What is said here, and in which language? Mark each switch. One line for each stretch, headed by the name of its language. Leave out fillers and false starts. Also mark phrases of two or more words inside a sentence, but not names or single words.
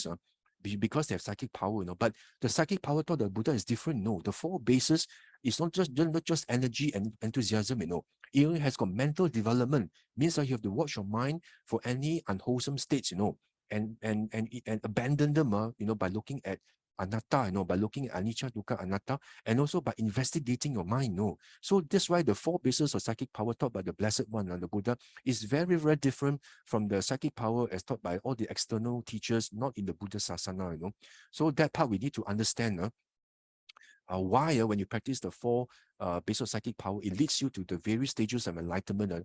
English: Because they have psychic power, But the psychic power taught the Buddha is different. No, the four bases is not just energy and enthusiasm, It even has got mental development. Means that you have to watch your mind for any unwholesome states, and abandon them, by looking at anatta, by looking at
Pali: anicca, dukkha, anatta,
English: and also by investigating your mind, So that's why the four bases of psychic power taught by the Blessed One, the Buddha, is very, very different from the psychic power as taught by all the external teachers, not in the Buddha Sasana, So that part we need to understand. Why when you practice the four bases of psychic power, it leads you to the various stages of enlightenment.